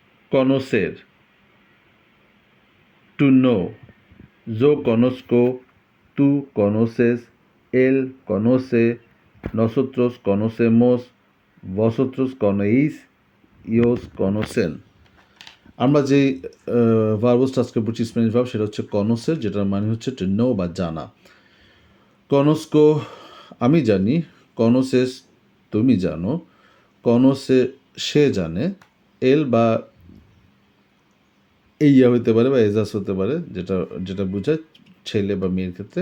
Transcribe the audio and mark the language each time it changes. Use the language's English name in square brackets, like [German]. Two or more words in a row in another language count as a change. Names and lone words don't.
[Spanish] conocer, [English] to know. [Spanish] Yo conozco, tú conoces, él conoce, nosotros conocemos, vosotros conocéis, ellos conocen। [Bangla] আমরা যে ভার্বসটা আজকে পড়ছি স্প্যানিশ ভার্ব সেটা হচ্ছে কনোসের, যেটার মানে হচ্ছে [English] to know [Bangla] বা জানা। কনস্কো আমি জানি, কনোসেস তুমি জানো, কনোসে সে জানে, এল বা এইয়া হতে পারে বা এজাস হতে পারে, যেটা যেটা বোঝায় ছেলে বা মেয়ের ক্ষেত্রে।